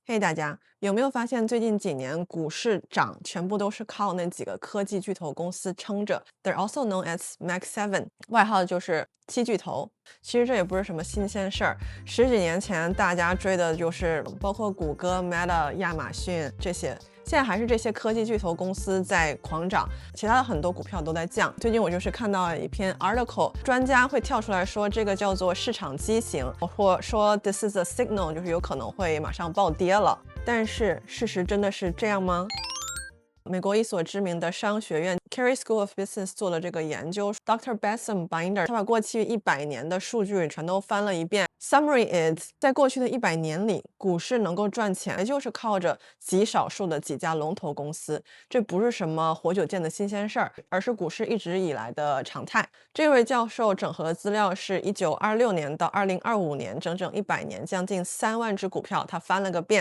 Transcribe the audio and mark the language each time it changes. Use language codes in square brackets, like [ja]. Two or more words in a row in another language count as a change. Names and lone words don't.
[zh] 嘿，大家有没有發現最近幾年股市漲全部都是靠那幾個科技巨頭公司撐着 ？ [en] They're also known as Mag 7， [zh] 外號就是七巨頭。其實這也不是什麼新鮮事兒，十幾年前大家追的就是包括谷歌、Meta、亞馬遜這些。現在還是這些科技巨頭公司在狂漲，其他的很多股票都在降。最近我就是看到一篇 article，專家會跳出來說這個叫做市場畸形，或說 [en] this is a signal， [zh] 就是有可能會馬上暴跌了。但是事實真的是這樣嗎？美國一所知名的商學院 Carey School of Business 做了這個研究 ，Dr. Bassem Binder 他把過去100年的數據全都翻了一遍。 [en] Summary is， [zh] 在過去的100年裡，股市能夠賺錢，也就是靠着極少數的幾家龍頭公司。這不是什麼活久見的新鮮事兒，而是股市一直以來的常態。這位教授整合的資料是1926年到2025年，整整100年，将近3萬只股票，他翻了個遍。